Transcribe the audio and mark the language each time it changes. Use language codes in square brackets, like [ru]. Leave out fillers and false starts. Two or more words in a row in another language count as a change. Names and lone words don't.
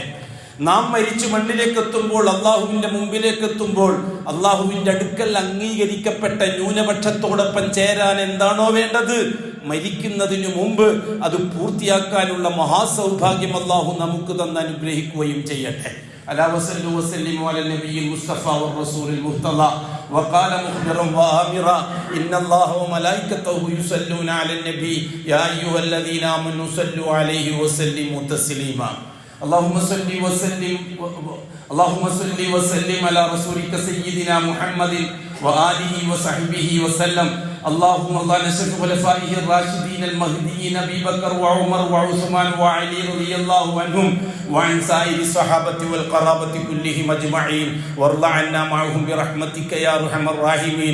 [ml] നാം മരിച്ചു മണ്ണിലേക്ക് എത്തുമ്പോൾ, അള്ളാഹുവിന്റെ മുമ്പിലേക്ക് എത്തുമ്പോൾ, അള്ളാഹുവിന്റെ അടുക്കൽ അംഗീകരിക്കപ്പെട്ട ന്യൂനപക്ഷത്തോടൊപ്പം ചേരാൻ എന്താണോ വേണ്ടത്, മരിക്കുന്നതിനു മുമ്പ് അത് പൂർത്തിയാക്കാനുള്ള മഹാസൗഭാഗ്യം അള്ളാഹു നമുക്ക് തന്ന് അനുഗ്രഹിക്കുകയും ചെയ്യട്ടെ. [ar] ألا وصلوا وسلموا على النبي المصطفى والرسول المرتضى وقال مخبرا وآمرا إن الله وملائكته يصلون على النبي يا أيها الذين آمنوا صلوا عليه وسلموا تسليما. اللهم صل وسلم على رسولك سيدنا محمد وآله وصحبه وسلم. اللهم نشر خلفائه الراشدين المهديين أبي بكر وعمر وعثمان وعلي رضي الله عنهم وعن سائر الصحابة والقرابة كلهم أجمعين وارض عنا معهم برحمتك يا أرحم الراحمين.